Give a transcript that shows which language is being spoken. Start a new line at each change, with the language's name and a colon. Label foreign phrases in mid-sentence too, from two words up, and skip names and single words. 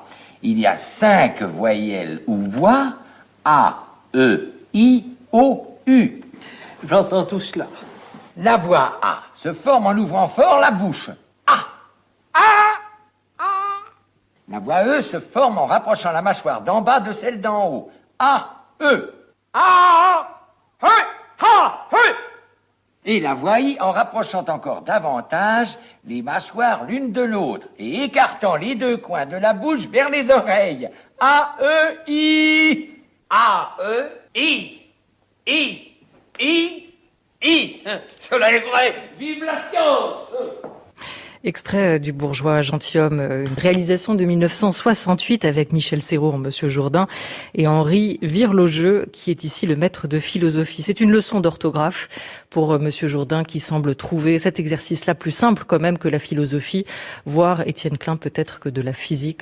French: Il y a 5 voyelles ou voix, A, E, I, O, U. J'entends tout cela. La voix A se forme en ouvrant fort la bouche. A. A. A. La voix E se forme en rapprochant la mâchoire d'en bas de celle d'en haut. A. E. A. E. A. E. Et la voix I en rapprochant encore davantage les mâchoires l'une de l'autre et écartant les deux coins de la bouche vers les oreilles. A. E. I. A, E, I. I. I. I. Cela est vrai. Vive la science! Extrait du Bourgeois gentilhomme, une réalisation de 1968 avec Michel Serrault en Monsieur Jourdain et Henri Virlogeux qui est ici le maître de philosophie. C'est une leçon d'orthographe pour Monsieur Jourdain qui semble trouver cet exercice-là plus simple quand même que la philosophie, voire Étienne Klein peut-être que de la physique.